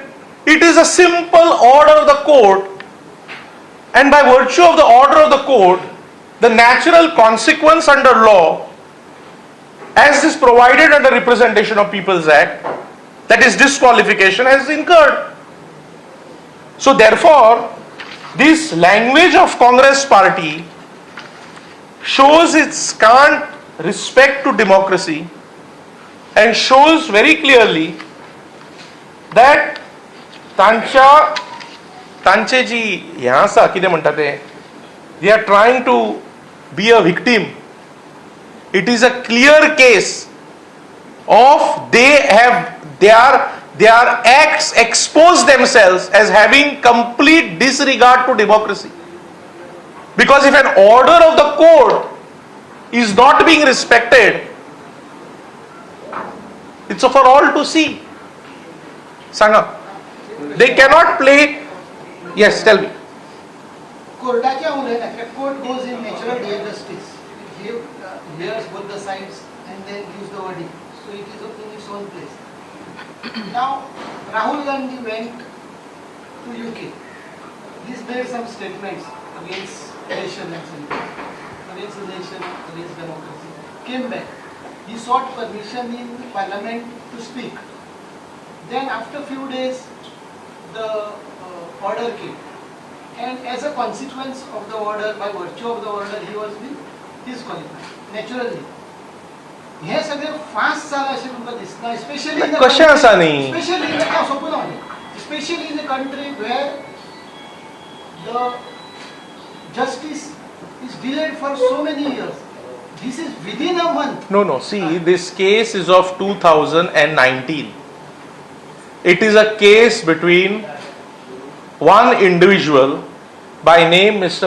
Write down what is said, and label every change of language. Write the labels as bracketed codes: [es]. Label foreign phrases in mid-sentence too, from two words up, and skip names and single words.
[en] It is a simple order of the court, and by virtue of the order of the court, the natural consequence under law, as is provided under Representation of People's Act, that is disqualification, has incurred. So therefore, this language of Congress party shows its scant respect to democracy and shows very clearly that [kok] तांचे जी हें आसा कितें म्हणटा तें, [en] they are trying to be a victim. It is a clear case of their acts expose themselves as having complete disregard to democracy. Because if an order of the court is not being respected, it's for all to see. Sanga, they cannot play. Yes, tell me. [kok] कोर्टाच्या उलयनाक [en] court goes in natural justice. It hears both the sides and then gives the verdict. So it is in its own place. Now, Rahul Gandhi went to UK. He's made some statements against nation and against the nation, against democracy. Came back. He sought permission in Parliament to speak. Then after few days, the order came. And as a consequence of the order, by virtue of the order, he was disqualified. Naturally. [kok] हे सगळे फास्ट जाला अशें तुमकां दिसना, स्पेशली कशें आसा न्ही, [en] specially in a country where the justice is delayed for so many years. This is within a month. No, see, this case is of 2019. It is a case between one individual by name Mr.